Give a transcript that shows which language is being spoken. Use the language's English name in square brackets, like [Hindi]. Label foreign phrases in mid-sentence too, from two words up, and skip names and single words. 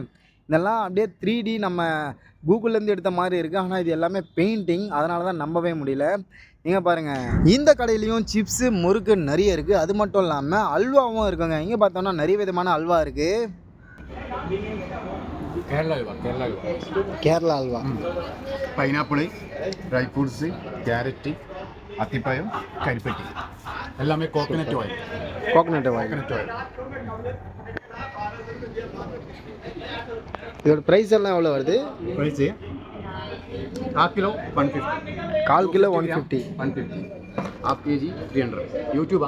[Tamil] இதெல்லாம் அப்படியே 3D நம்ம கூகுள்லேருந்து எடுத்த மாதிரி இருக்குது. ஆனால் இது எல்லாமே பெயிண்டிங், அதனால தான் நம்பவே முடியல. இங்கே பாருங்கள், இந்த கடையிலையும் சிப்ஸு, முறுக்கு நிறைய இருக்குது. அது மட்டும் இல்லாமல் அல்வாவும் இருக்குங்க. இங்கே பார்த்தோன்னா நிறைய விதமான அல்வா இருக்குது. கேரளா அல்வா, [Malayalam] പൈനാപ്പിൾ, [English] dry fruits, [Malayalam] ക്യാരറ്റ്, അത്തിപ്പഴം, കരിപ്പെട്ടി, [Tamil] எல்லாமே [English] coconut oil. [Tamil] இதோட ப்ரைஸ் எல்லாம் எவ்வளோ வருது? ப்ரைஸு 1/4 கிலோ 150, 1/4 கிலோ 150, 1/2 kg 300. யூடியூபா?